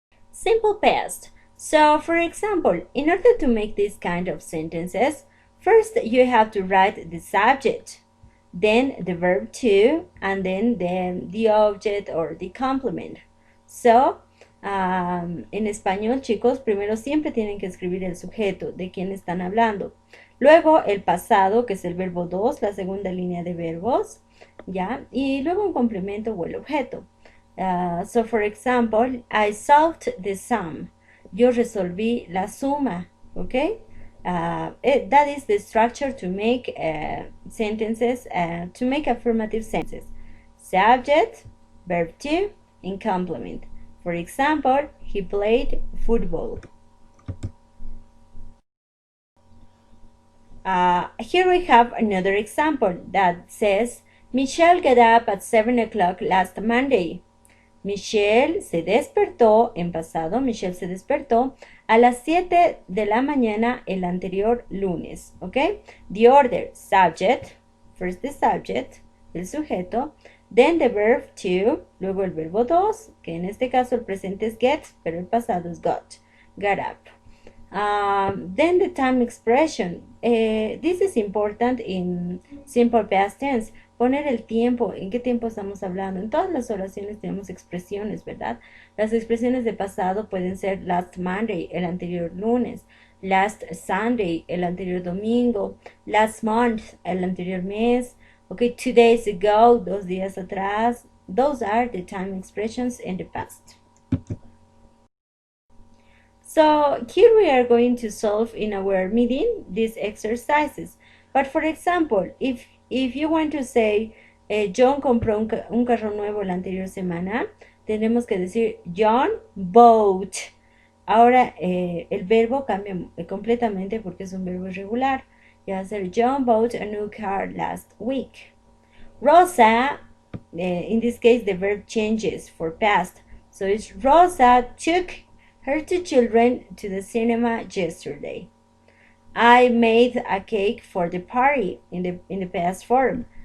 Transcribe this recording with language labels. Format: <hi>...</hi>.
<en>Simple past. So, for example, in order to make these kind of sentences, first you have to write the subject, then the verb to, and then the object or the complement.</en> <es>So, en español, chicos, primero siempre tienen que escribir el sujeto, de quién están hablando. Luego el pasado, que es el verbo 2, la segunda línea de verbos, ¿ya? Y luego un complemento o el objeto.</es> <en>So, for example, I solved the sum.</en> <es>Yo resolví la suma,</es> <en>okay? That is the structure to make sentences, to make affirmative sentences. Subject, verb to, and complement. For example, he played football. Here we have another example that says, Michelle got up at 7 o'clock last Monday.</en> <es>Michelle se despertó, en pasado, Michelle se despertó a las 7 de la mañana el anterior lunes, ¿ok?</es> <en>The order, subject, first the subject,</en> <es>el sujeto,</es> <en>then the verb to,</en> <es>luego el verbo 2, que en este caso el presente es get, pero el pasado es got up.</es> <en>Then the time expression, this is important in simple past tense.</en> <es>Poner el tiempo, en qué tiempo estamos hablando. En todas las oraciones tenemos expresiones, ¿verdad? Las expresiones de pasado pueden ser</es> <en>last Monday,</en> <es>el anterior lunes,</es> <en>last Sunday,</en> <es>el anterior domingo,</es> <en>last month,</en> <es>el anterior mes,</es> <en>okay, 2 days ago,</en> <es>2 días atrás.</es> <en>Those are the time expressions in the past. So here we are going to solve in our meeting these exercises. But for example, if you want to say,</en> <es>John compró un carro nuevo la anterior semana, tenemos que decir,</es> <en>John bought.</en> <es>Ahora el verbo cambia completamente porque es un verbo irregular. Ya va a ser,</es> <en>John bought a new car last week. Rosa, in this case the verb changes for past. So it's Rosa took her 2 children to the cinema yesterday. I made a cake for the party in the past form.</en>